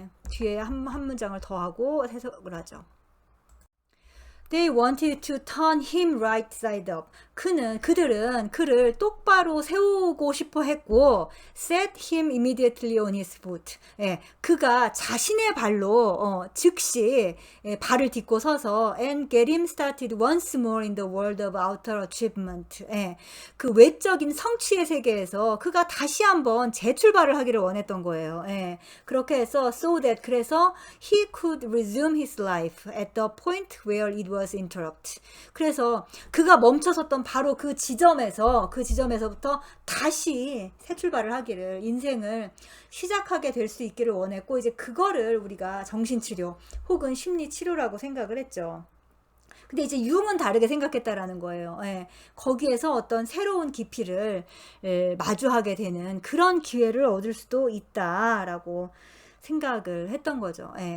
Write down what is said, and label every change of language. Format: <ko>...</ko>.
<ko>뒤에 한 문장을 더 하고 해석을 하죠.</ko> <en>They wanted to turn him right side up.</en> <ko>그들은 그를 똑바로 세우고 싶어 했고,</ko> <en>set him immediately on his foot.</en> <ko>그가 자신의 발로 즉시 발을 딛고 서서</ko> <en>and get him started once more in the world of outer achievement.</en> <ko>그 외적인 성취의 세계에서 그가 다시 한번 재출발을 하기를 원했던 거예요. 그렇게 해서 그래서</ko> <en>he could resume his life at the point where it was interrupt.</en> <ko>그래서 그가 멈춰섰던 바로 그 지점에서부터 다시 새 출발을 하기를, 인생을 시작하게 될 수 있기를 원했고, 이제 그거를 우리가 정신치료 혹은 심리치료라고 생각을 했죠. 근데 이제 융은 다르게 생각했다라는 거예요. 거기에서 어떤 새로운 깊이를 마주하게 되는 그런 기회를 얻을 수도 있다라고 생각을 했던 거죠.</ko>